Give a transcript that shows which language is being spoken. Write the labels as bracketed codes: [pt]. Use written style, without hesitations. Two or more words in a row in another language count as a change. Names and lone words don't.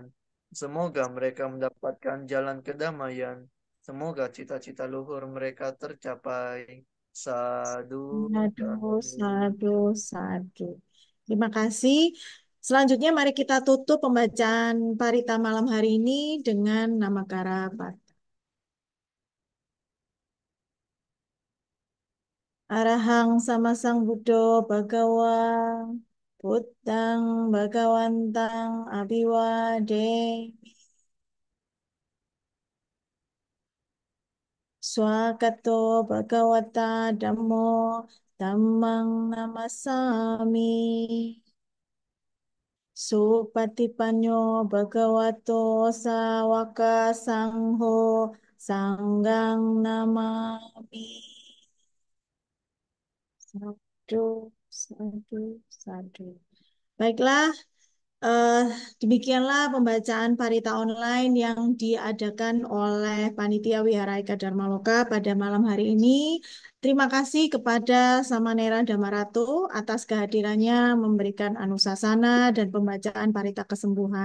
[id] Semoga mereka mendapatkan jalan kedamaian. Semoga cita-cita luhur mereka tercapai. [pi] Sadu, Sadu, sadu. sadu, sadu. [id] Terima kasih. Selanjutnya mari kita tutup pembacaan Parita malam hari ini dengan nama Karapat. [pi] Arahang sama Sang Buddha Bhagawa Buddhang Bhagawantang Abiwademi Swakato Bhagawata Dhammo Dhammang Namasami Supatipanyo Bhagavato Sawaka Sangho Sanggang Namami Sadu, sadu, sadu. [id] Baiklah, Eh, Demikianlah pembacaan parita online yang diadakan oleh Panitia Wihara Eka Dharma Loka pada malam hari ini. Terima kasih kepada Samanera Damaratu atas kehadirannya memberikan anusasana dan pembacaan parita kesembuhan.